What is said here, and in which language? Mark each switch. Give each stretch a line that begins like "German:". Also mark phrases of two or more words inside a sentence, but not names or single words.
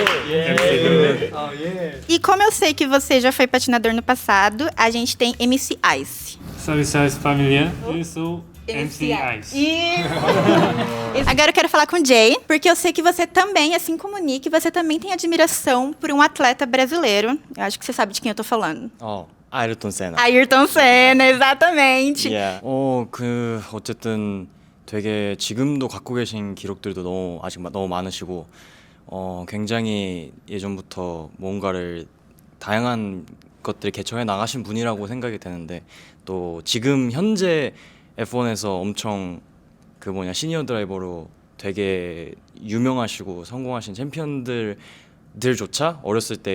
Portuguese: E como eu sei que você já foi patinador no passado, a gente tem MC Ice. Salve, salve família. Eu sou MC Ice. Agora eu quero falar com o Jay, porque eu sei que você também, assim como o Nick, você também tem admiração por um atleta brasileiro. Eu acho que você sabe de quem eu tô falando. 아이르톤 세나. Ayrton Senna, exatamente.
Korean: 어쨌든 되게 지금도 갖고 계신 기록들도 아직 너무 많으시고 굉장히 예전부터 뭔가를 다양한 것들을 개척해 나가신 분이라고 생각이 되는데 또 지금 현재 F1에서 엄청 시니어 드라이버로 되게 유명하시고 성공하신 챔피언들조차 어렸을 때